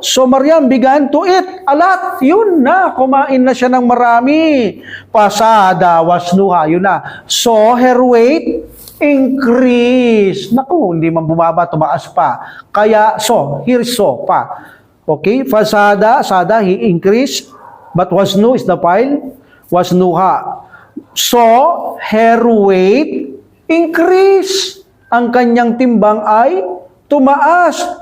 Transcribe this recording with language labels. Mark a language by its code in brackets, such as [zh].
[en] So, Maryam began to eat a lot. [tl] Yun na, kumain na siya ng marami. [ar] Pasada, wasnuha, yun na. [en] So, her weight increased. [tl] Naku, hindi man bumaba, tumaas pa. Kaya, so, here's so pa. [en] Okay, [ar] fasada, sada, [en] he increased. But wasnu is the file. Wasnuha. So, her weight increased. [tl] Ang kanyang timbang ay tumaas.